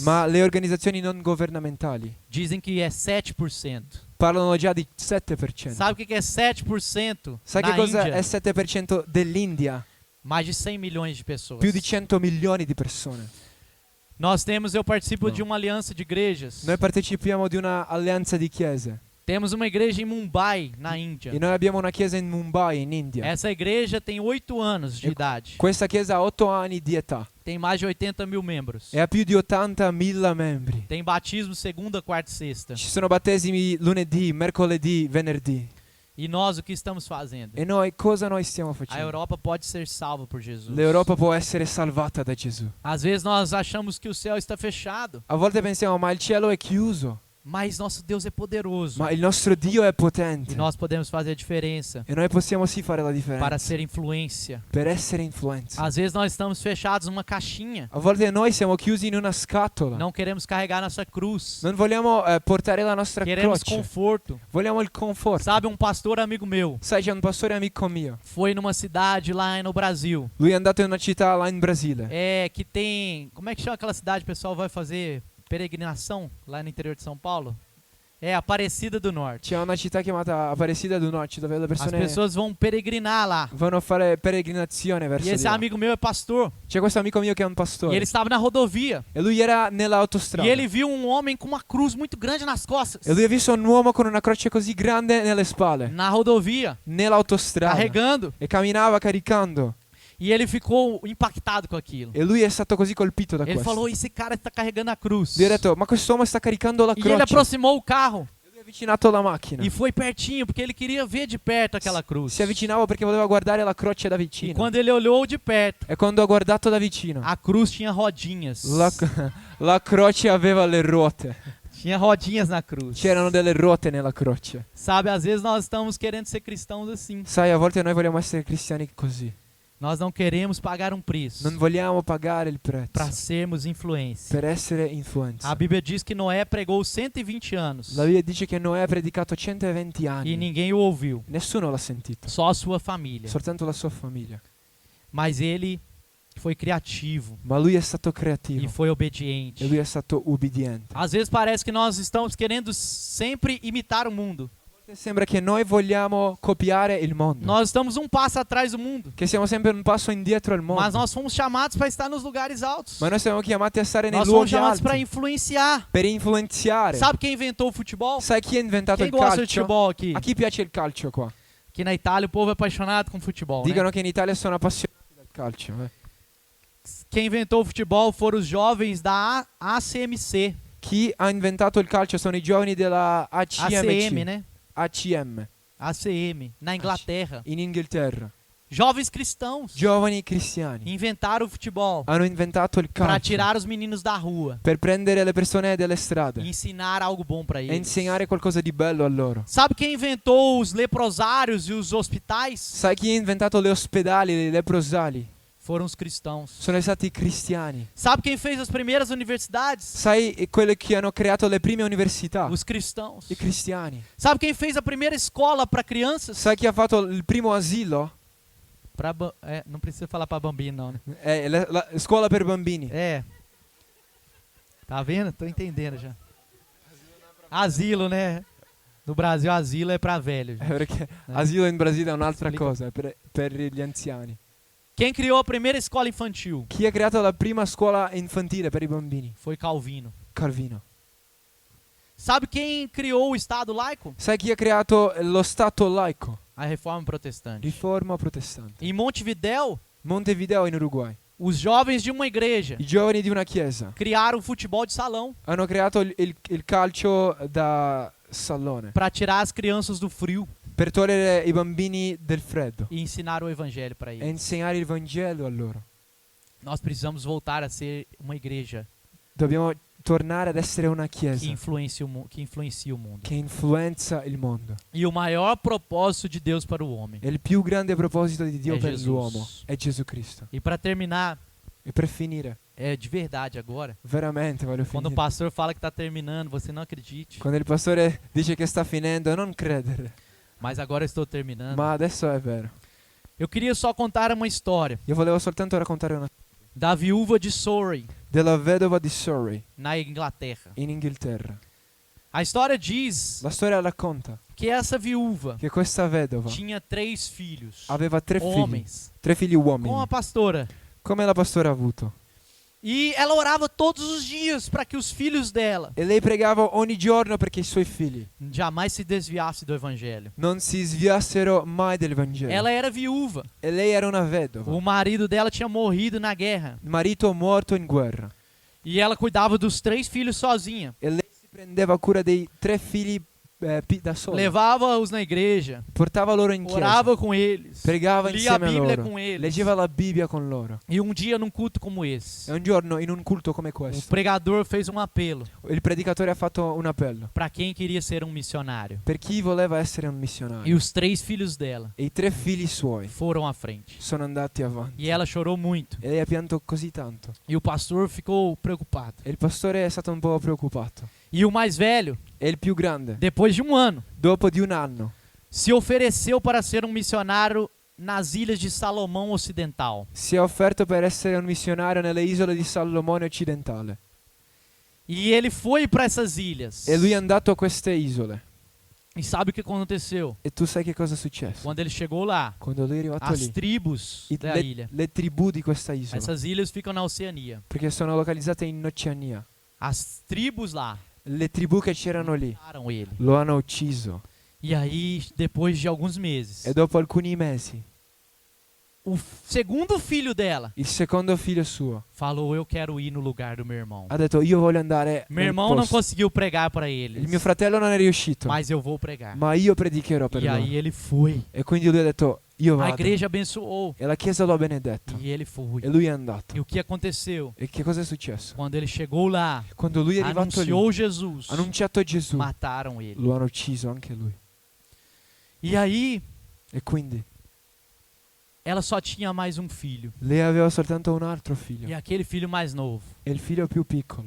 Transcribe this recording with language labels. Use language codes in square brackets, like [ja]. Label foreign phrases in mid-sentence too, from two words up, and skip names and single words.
[it] Ma le organizzazioni non governamentali [pt] dizem que é 7%. [it] parlano già di 7%. [pt] Sabe o que é 7% [it] Sai [pt] na [it] che cosa [pt] Índia? [it] è 7% dell'India? [pt] Mais de 100 milhões de pessoas. [it] Più di 100 milioni di persone. [pt] Eu participo Não. de uma aliança de igrejas. [it] Noi partecipiamo di una alleanza di chiese. [pt] Temos uma igreja em Mumbai, na Índia. [it] E noi abbiamo una chiesa in Mumbai, in India. [pt] Essa igreja tem 8 anos de idade. [it] Questa chiesa ha 8 anni di età [pt] Tem mais de 80 mil membros. [it] e ha più di 80.000 membri. [pt] Tem batismo segunda, quarta e sexta. [it] Ci sono battesimi lunedì, mercoledì, venerdì. [pt] E nós o que estamos fazendo? [it] E noi cosa stiamo [pt] A [it] facendo? [pt] Europa pode ser salva por Jesus. [it] L'Europa può essere salvata da Gesù. [pt] Às vezes nós achamos que o céu está fechado, [it] A volte pensiamo, ma il cielo è chiuso. [pt] mas nosso Deus é poderoso. [it] Ma il nostro Dio è potente. [pt] E nós podemos fazer a diferença [it] E noi possiamo sì fare la [pt] para [it] differenza. [pt] ser influência. [it] Per essere influenza. [pt] Às vezes nós estamos fechados numa caixinha. [it] A volte noi siamo chiusi in una scatola. [pt] Não queremos carregar nossa cruz. [it] Non vogliamo portare la nostra [pt] Queremos [it] croce. [pt] conforto. [it] Vogliamo il conforto. [pt] Sabe, um pastor amigo meu [it] Sai, c'è un pastore amico mio. [pt] foi numa cidade lá no Brasil. [it] Lui è andato in una città là in Brasile. [pt] Que tem... Como é que chama aquela cidade? O pessoal vai fazer peregrinação lá no interior de São Paulo? Aparecida do Norte. [it] C'è una città chiamata Aparecida do Norte dove le [pt] As [it] persone [pt] pessoas vão peregrinar lá. [it] vanno a fare peregrinazione [pt] E [it] verso [pt] esse [it] Dio. [pt] amigo meu é pastor. [it] C'è questo amico mio che è un [pt] E [it] pastore. [pt] ele estava na rodovia. [it] E lui era nell'autostrada. [pt] E ele viu um homem com uma cruz muito grande nas costas. [it] E lui ha visto un uomo con una croce così grande nelle spalle. [pt] Na rodovia. [it] Nell'autostrada. [pt] Carregando. [it] E camminava caricando. [pt] E ele ficou impactado com aquilo. [it] E lui è stato così colpito da [pt] Ele [it] questo. [pt] falou, esse cara está carregando a cruz. [it] Lui ha detto, ma quest'uomo sta caricando la [pt] E ele [it] croce. [pt] aproximou o carro. [it] E lui è avvicinato alla macchina. [pt] E foi pertinho, porque ele queria ver de perto aquela cruz. [it] Si avvicinava perché voleva guardare la croce da [pt] E [it] vicino. [pt] quando ele olhou de perto, [it] E quando ha guardato da vicino, [pt] a cruz tinha rodinhas. [it] la croce aveva le ruote. [pt] Tinha rodinhas na cruz. [it] C'erano delle ruote nella croce. [pt] Sabe, às vezes nós estamos querendo ser cristãos assim. [it] Sai, a volte noi vogliamo essere cristiani così. [pt] Nós não queremos pagar um preço [it] Non vogliamo pagare il [pt] para [it] prezzo [pt] sermos influência. [it] per essere influenza. [pt] A Bíblia diz que Noé pregou 120 anos [it] La Bibbia dice che Noè ha predicato 120 [pt] e [it] anni. [pt] ninguém o ouviu, [it] Nessuno l'ha sentito, [pt] só a sua família. [it] soltanto la sua famiglia. [pt] Mas ele foi criativo [it] Ma lui è stato [pt] e [it] creativo [pt] foi [it] e [pt] obediente. [it] lui è stato ubbidiente. [pt] Às vezes parece que nós estamos querendo sempre imitar o mundo. [it] Sembra che noi vogliamo copiare il mondo, [pt] Nós estamos um passo atrás do mundo, [it] che siamo sempre un passo indietro al mondo. [pt] mas nós fomos chamados para estar nos lugares altos. [it] Ma noi siamo chiamati a stare nei [pt] Nós fomos [it] luoghi [pt] chamados para [it] alti [pt] influenciar. [it] per influenzare. [pt] Sabe quem inventou o futebol? [it] Sai chi ha inventato [pt] Quem [it] il [pt] gosta de [it] calcio? [pt] futebol aqui? [it] A chi piace il calcio qua? [pt] Que na Itália o povo é apaixonado com futebol, né? [it] Dicono che in Italia sono appassionati del calcio. [pt] Quem inventou o futebol foram os jovens da ACMC, [it] Chi ha inventato il calcio sono i giovani della ACMC. [pt] ACM, né? [it] ACM [pt] ACM, na Inglaterra. [it] in Inghilterra. [pt] Jovens cristãos [it] Giovani cristiani [pt] inventaram o futebol [it] hanno inventato il [pt] para [it] calcio [pt] tirar os meninos da rua [it] per prendere le persone dalle strade [pt] e ensinar algo bom para [it] e [pt] eles. [it] insegnare qualcosa di bello a loro. [pt] Sabe quem inventou os leprosários e os hospitais? [it] Sai chi ha inventato le ospedali, le leprosali? [pt] Foram os cristãos. [it] Sono stati i cristiani. [pt] Sabe quem fez as primeiras universidades? [it] Sai quelli che hanno creato le prime università? [pt] Os cristãos. [it] I cristiani. [pt] Sabe quem fez a primeira escola para crianças? [it] Sai chi ha fatto il primo asilo? [pt] Não precisa falar para bambino, não, né? [it] La scuola per bambini. [pt] Tá vendo? Tô entendendo já. Asilo, né? No Brasil, asilo é para velho. [it] Perché asilo in Brasile è un'altra [pt] Explica. [it] cosa, è per gli anziani. [pt] Quem criou a primeira escola infantil? [it] Chi ha creato la prima scuola infantile per i bambini? [pt] Foi Calvino. [it] Calvino. [pt] Sabe quem criou o Estado laico? [it] Sai chi ha creato lo Stato laico? [pt] A Reforma Protestante. [it] Riforma protestante. [pt] Em Montevidéu, [it] Montevideo in Uruguay. [pt] os jovens de uma igreja [it] I giovani di una chiesa [pt] criaram futebol de salão [it] hanno creato il calcio da salone [pt] para tirar as crianças do frio [it] per togliere i bambini del freddo [pt] e ensinar o evangelho para [it] e [pt] eles. [it] insegnare il Vangelo a loro. [pt] Nós precisamos voltar a ser uma igreja [it] Dobbiamo tornare ad essere una chiesa [pt] que influencia o mundo. [it] che influenza il mondo. [pt] E o maior propósito de Deus para o homem. [it] E il più grande proposito di Dio È per Gesù. l'uomo è Gesù Cristo. [pt] E para terminar, [it] E per finire, [pt] de verdade agora, [it] veramente voglio [pt] quando o [it] finire. [pt] pastor fala que está terminando, você não acredite. [it] Quando il pastore dice che sta finendo, non credere. [pt] Mas agora eu estou terminando. [it] Ma adesso è vero. [pt] Eu queria só contar uma história [it] Io volevo soltanto raccontare una [pt] da viúva de Surrey, [it] della vedova di Surrey [pt] na Inglaterra. [it] in Inghilterra. [pt] A história diz [it] La storia racconta [pt] que essa viúva [it] che questa vedova [pt] tinha 3 filhos, [it] aveva 3 figli, [pt] homens, [it] 3 figli [pt] com [it] uomini, [pt] a pastora. [it] come la pastora ha avuto. [pt] E ela orava todos os dias para que os filhos dela [it] E lei pregava ogni giorno perché i suoi figli [pt] jamais se desviassem do evangelho. [it] non si sviassero mai del Vangelo. [pt] Ela era viúva. [it] E lei era una vedova. [pt] O marido dela tinha morrido na guerra. [it] Il marito morto in guerra. [pt] E ela cuidava dos 3 filhos sozinha. [it] E lei si prendeva cura dei 3 figli da sola. [pt] Levava-os na igreja, [it] Portava loro in chiesa. [pt] orava com eles, [it] Pregava [pt] lia a [it] insieme a [pt] Bíblia [it] loro. [pt] com eles. [it] Leggeva la Bibbia con loro. [pt] E um dia, num culto como esse, [it] E un giorno in un culto come [pt] o [it] questo, [pt] pregador fez um apelo [it] il predicatore ha fatto un appello [pt] para quem queria ser um missionário. [it] per chi voleva essere un [pt] E [it] missionario. [pt] os 3 filhos dela [it] E i 3 figli suoi [pt] foram à frente. [it] sono andati avanti. [pt] E ela chorou muito. [it] E lei ha pianto così tanto. [pt] E o pastor ficou preocupado. [it] E il pastore è stato un po' preoccupato. [pt] E o mais velho, [it] E il più grande, [pt] depois de um ano, [it] dopo di un anno, [pt] se ofereceu para ser um missionário nas ilhas de Salomão Ocidental. [it] si è offerto per essere un missionario nelle isole di Salomone occidentale. [pt] E ele foi para essas ilhas. [it] E lui è andato a queste isole. [pt] E sabe o que aconteceu? [it] E tu sai che cosa è successo? [pt] Quando ele chegou lá, [it] Quando lui è arrivato [pt] as [it] lì, [pt] tribos da ilha. [it] le tribù di questa isola, [pt] Essas ilhas ficam na Oceania. [it] perché sono localizzate in Oceania, [pt] As tribos lá [it] le tribù che c'erano lì [pt] mataram ele. [it] lo hanno ucciso. [pt] E aí, depois de alguns meses, [it] E dopo alcuni mesi, [pt] o segundo filho dela [it] il secondo figlio suo [pt] falou: eu quero ir no lugar do meu irmão. [it] ha detto: io voglio andare [pt] Meu [it] nel [pt] irmão não [it] posto. [pt] conseguiu pregar para eles, [it] Il mio fratello non è riuscito, [pt] mas eu vou pregar. [it] ma io predicherò per [pt] E [it] loro. [pt] aí ele foi. [it] E quindi lui ha detto: io [pt] A [it] vado. [pt] igreja abençoou. [it] E la chiesa lo ha benedetto. [pt] E ele foi. [it] E lui è andato. [pt] E o que aconteceu? [it] E che cosa è successo? [pt] Quando ele chegou lá, [it] Quando lui è arrivato lì, [pt] anunciou Jesus, [it] ha annunciato Gesù, [pt] mataram ele. [it] lo hanno ucciso anche lui. [pt] E aí, [it] E quindi [pt] ela só tinha mais um filho. [it] lei aveva soltanto un altro figlio. [pt] E aquele filho mais novo [it] E il figlio più piccolo,